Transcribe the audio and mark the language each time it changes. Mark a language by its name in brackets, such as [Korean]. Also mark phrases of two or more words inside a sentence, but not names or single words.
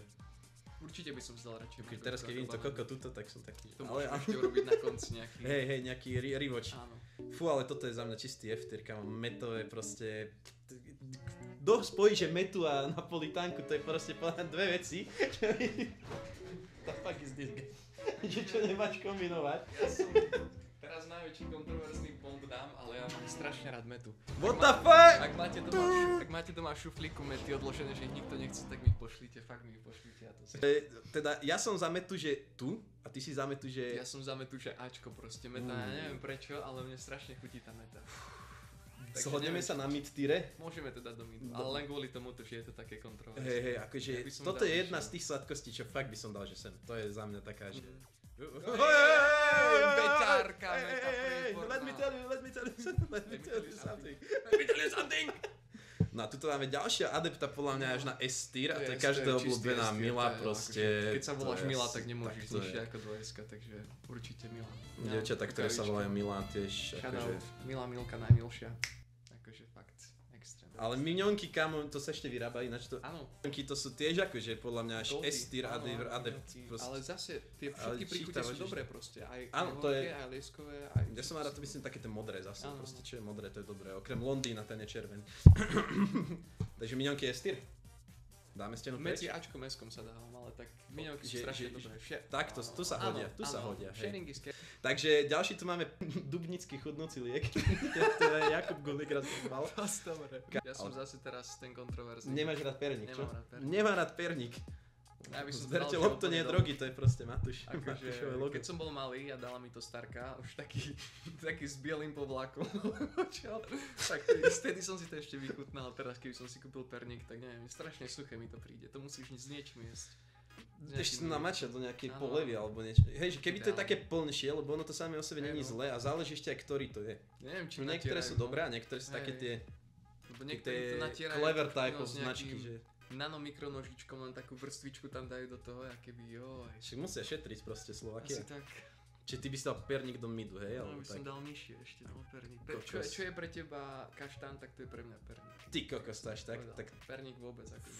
[Slovak] Určite by som zdal radšej. keď teraz keď vidím to koko tuto, tak som taký, to môžem ešte urobiť na konci nejaký. hej, nejaký rivoč. Áno. Fú, ale toto je za mňa čistý F-tier, kamo, metové proste... Kto spojí, že metu a napolitánku, to je proste podľa dve veci. [English] The fuck is this guy? [Slovak] Že čo nemáš kombinovať? Ja som teraz najväčší kontroverzný bomb dám, ale ja mám strašne rád metu. [English] What the fuck? [Slovak] Ak máte doma šuflíku mety odložené, že ich nikto nechce, tak mi ich pošlite, fakt mi ich pošlite. Ja to si... Teda ja som za metu, že tu, a ty si za metu, že... Ja som za metu, že Ačko proste meta, ja neviem prečo, ale mne strašne chutí tá meta. Zhodneme sa na mid-tiere? Môžeme to dať do midu, ale len kvôli tomu, že je to také kontroverzné. Hej, akože toto je jedna z tých sladkostí, čo fakt by som dal, že sem. To je za mňa taká, že... Beťárka, meta, [English] let me tell you something. [Slovak] No a tuto máme ďalšia adepta, podľa mňa až na S-tier, a to je každá obľúbená Mila proste. Keď sa voláš Mila, tak nemôžeš nižšie ako 2S, takže určite Mila. Dievčatá, ktoré sa volajú Mila tiež, akože... Mila, Milka, najmilšia. Akože fakt, extrém. Ale miňonky, kamo, to sa ešte vyrába, ináč to... Áno. Miňonky to sú tiež akože podľa mňa až S-tier adept. Ale zase tie všetky príchute sú dobré proste, aj horké, aj lieskové, aj... Ja som rád, to myslím také tie modré zase, proste čo je modré, to je dobré, okrem Londýna, ten je červený. Takže miňonky S-tier. Dáme stenu preč? Medzi Ačkom S-kom sa dávam, ale tak miňonky sú strašne dobré. Tak, tu sa hodia, [English] Sharing is care. [Slovak] Takže ďalší tu máme dubnický chudnúci liek. To je Jakub Gulik raz mal. Dobre. Ja som zase teraz ten kontroverzný. Nemáš rád perník, čo? Nemám rád perník. Nemá rád perník. Ja by som Zberte lopto, nie drogy, to je proste Matúš. Akože, keď som bol malý a dala mi to starka, už taký s bielým povlakom, čo? Tak vtedy som si to ešte vychutnal, teraz keby som si kúpil perník, tak neviem, strašne suché mi to príde, to musíš s niečím jesť. Ešte namačať do nejakej polevy alebo niečo. Hej, že keby to je také plnšie, lebo ono to samé o sebe není zlé a záleží ešte aj ktorý to je. Neviem, či niektoré sú dobré a niektoré sú také tie [English] clever type of [Slovak] značky, že nanomikronožičkom len takú vrstvičku tam dajú do toho, aké by joj. Čiže musia šetriť proste Slovakia. Asi tak. Čiže ty by si dal perník do midu, hej? No, by som dal nižšie ešte, no perník. Čo je pre teba kaštán, tak to je pre mňa perník. Ty kokos, tak. Perník vôbec akože.